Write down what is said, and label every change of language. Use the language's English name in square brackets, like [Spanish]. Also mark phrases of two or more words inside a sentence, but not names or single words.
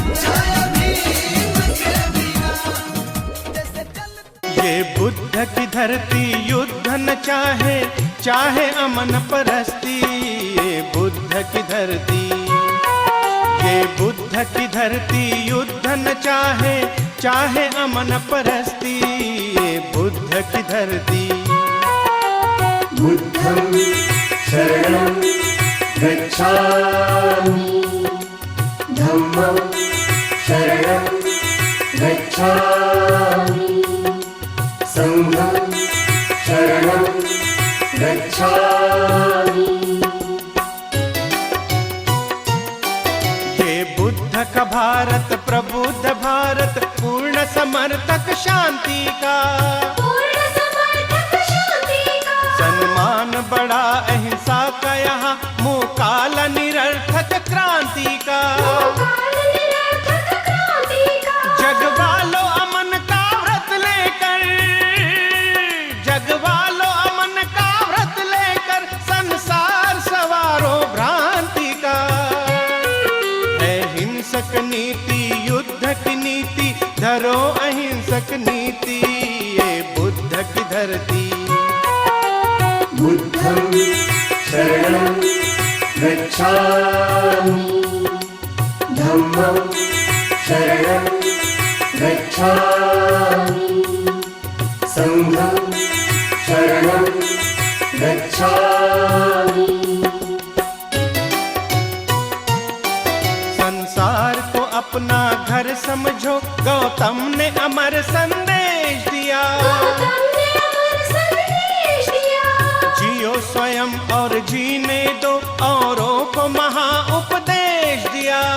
[Hindi] ये बुद्ध की धरती युद्ध न चाहे, चाहे अमन परस्ती। ये बुद्ध की धरती, ये बुद्ध की धरती युद्ध न चाहे, चाहे अमन परस्ती। ये बुद्ध की धरती। [Pali] बुद्धं शरणं गच्छामि, धम्मं शरणं गच्छामि, संघं शरणं गच्छामि। [Hindi] बुद्ध का भारत प्रबुद्ध भारत, पूर्ण समर्थक शांति का, सम्मान बड़ा अहिंसा का यहाँ, मुँह काला निरर्थक क्रांति का। जगवालो अमन का व्रत लेकर, जगवालो अमन का व्रत लेकर, संसार सवारो भ्रांति का। अहिंसक नीति युद्ध की नीति, धरो अहिंसक नीति, ये बुद्ध की धरती। [Pali] बुद्धं शरणं गच्छामि, धम्मं शरणं गच्छामि, संघं शरणं गच्छामि। [Hindi] संसार को अपना घर समझो, गौतम ने अमर संदेश दिया। जियो स्वयं और जीने दो, औरों को महा उपदेश दिया।